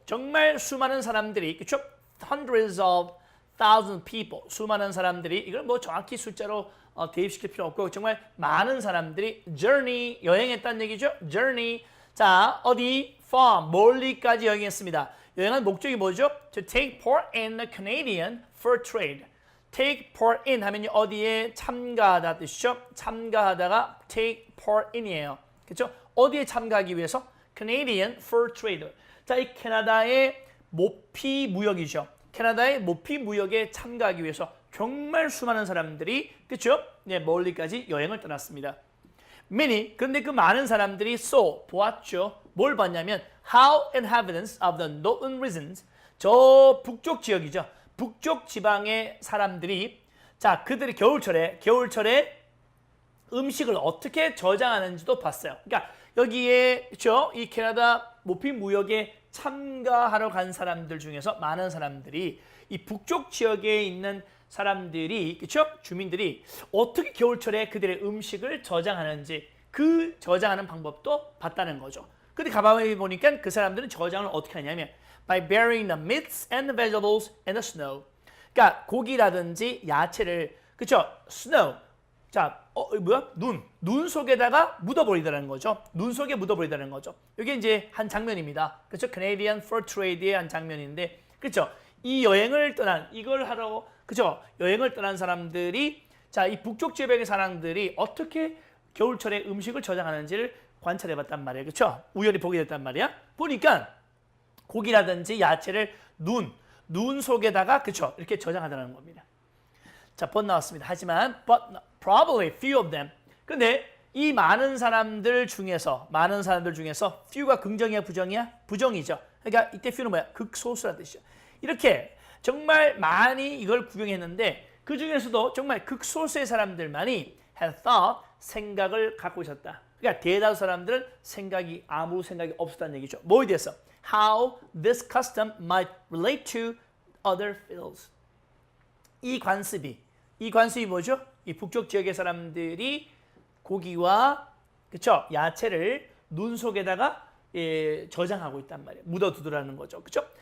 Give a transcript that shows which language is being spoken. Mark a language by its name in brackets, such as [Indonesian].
[Korean] 정말 수많은 사람들이, 그쵸? [English] Hundreds of thousand people. [Korean] 수많은 사람들이, 이걸 뭐 정확히 숫자로 대입시킬 필요 없고, 정말 많은 사람들이 journey, 여행했다는 얘기죠? journey. 자, 어디? far, 멀리까지 여행했습니다. 여행한 목적이 뭐죠? [English] To take part in the Canadian fur trade. take part in [Korean] 하면 어디에 참가하다 뜻이죠? 참가하다가 [English] take part in [Korean] 이에요. 그렇죠? 어디에 참가하기 위해서? [English] Canadian fur trade. [Korean] 자, 이 캐나다의 모피 무역이죠. 캐나다의 모피 무역에 참가하기 위해서 정말 수많은 사람들이 그렇죠? 네, 멀리까지 여행을 떠났습니다. Many, 그런데 그 많은 사람들이 saw, 보았죠. [English] 뭘 봤냐면 how inhabitants of the northern regions, [Korean] 저 북쪽 지역이죠. 북쪽 지방의 사람들이 자, 그들이 겨울철에 음식을 어떻게 저장하는지도 봤어요. 그러니까 여기에 그렇죠? 이 캐나다 모피 무역에 참가하러 간 사람들 중에서 많은 사람들이 이 북쪽 지역에 있는 사람들이 그렇죠? 주민들이 어떻게 겨울철에 그들의 음식을 저장하는지 그 저장하는 방법도 봤다는 거죠. 근데 가만히 보니까 그 사람들은 저장을 어떻게 하냐면 [English] by burying the meats and the vegetables in the snow. [Korean] 그러니까 고기라든지 야채를 그렇죠? snow. 자, 뭐야? 눈 속에다가 묻어버리다는 거죠. 눈 속에 묻어버리다는 거죠. 이게 이제 한 장면입니다. 그렇죠? Canadian Fur Trade의 한 장면인데, 그렇죠? 이 여행을 떠난 이걸 하러 그렇죠? 여행을 떠난 사람들이 자, 이 북쪽 지역의 사람들이 어떻게 겨울철에 음식을 저장하는지를 관찰해봤단 말이에요. 그렇죠? 우연히 보게 됐단 말이야. 보니까 고기라든지 야채를 눈 속에다가 그렇죠? 이렇게 저장하다는 겁니다. 자, but 나왔습니다. 하지만 [English] but probably few of them. [Korean] 근데 이 많은 사람들 중에서 few가 긍정이야, 부정이야? 부정이죠. 그러니까 이때 few는 뭐야? 극소수라는 뜻이죠. 이렇게 정말 많이 이걸 구경했는데 그 중에서도 정말 극소수의 사람들만이 [English] had thought, [Korean] 생각을 갖고 있었다. 그러니까 대다수 사람들은 아무 생각이 없었다는 얘기죠. 뭐에 대해서? [English] How this custom might relate to other fields. [Korean] 이 관습이 뭐죠? 이 북쪽 지역의 사람들이 고기와 그쵸? 야채를 눈 속에다가 저장하고 있단 말이에요. 묻어두더라는 거죠. 그쵸?